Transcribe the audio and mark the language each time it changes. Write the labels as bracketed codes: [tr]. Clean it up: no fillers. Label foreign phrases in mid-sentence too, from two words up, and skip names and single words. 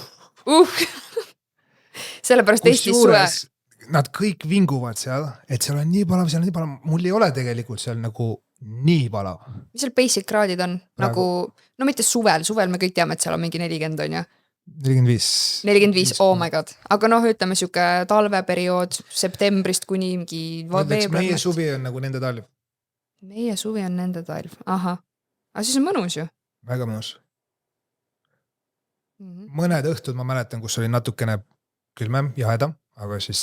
[et] Sellepärast Eestis suve. Nad kõik vinguvad seal, et seal on nii palav, mul ei ole tegelikult seal nagu nii palav. Mis seal basic kraadid on? Nagu, no mitte suvel me kõik teame, et seal on mingi 40 on ja 45, [en] oh my god. [et] Aga noh, ütleme siuke talveperiood septembrist kuni mingi veebruar. Meie suvi on nagu nende talv. Meie suvi on nende talv, aha. Aga siis on mõnus ju. Väga mõnus. Mõned õhtud ma mäletan, kus oli natukene külmem, jahedam, aga siis